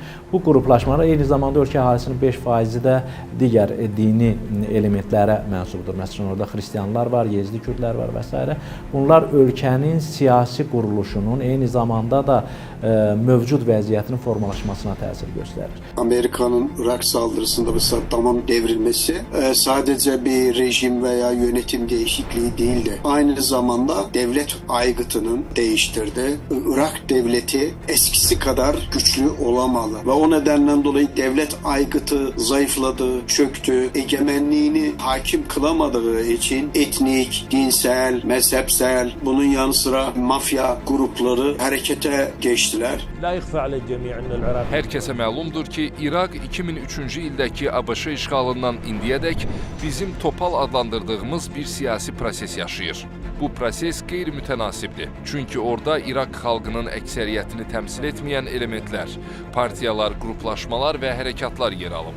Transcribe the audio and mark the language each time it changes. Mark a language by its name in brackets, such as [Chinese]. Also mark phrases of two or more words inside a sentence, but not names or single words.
[Azerbaijani] Bu qruplaşmalar eyni zamanda ölkə əhalisinin 5%-i də digər dini elementlərə mənsubdur. Məsələn, orada xristianlar var, yezdi kürdlər var və s. Bunlar ölkənin siyasi quruluşunun eyni zamanda da mövcud vəziyyətinin formalaşmasına təsir göstərir. [Turkish] Amerika'nın Irak saldırısında ve Saddam'ın devrilmesi sadece bir rejim veya yönetim değişikliği değildi. Aynı zamanda devlet aygıtının değiştirdi. Irak devleti eskisi kadar güçlü olamalı ve o nedenden dolayı devlet aygıtı zayıfladı, çöktü. Egemenliğini hakim kılamadığı için etnik, dinsel, mezhepsel, bunun yanı sıra mafya grupları harekete geçtiler. [Azerbaijani] Herkese məlumdur ki, İraq 2003-cü ildəki ABŞ işğalından indiyədək bizim topal adlandırdığımız bir siyasi proses yaşayır. Bu proses qeyri-mütənasibdir. Çünki orada İraq xalqının əksəriyyətini təmsil etməyən elementlər, partiyalar, qruplaşmalar və hərəkatlar yer alıb.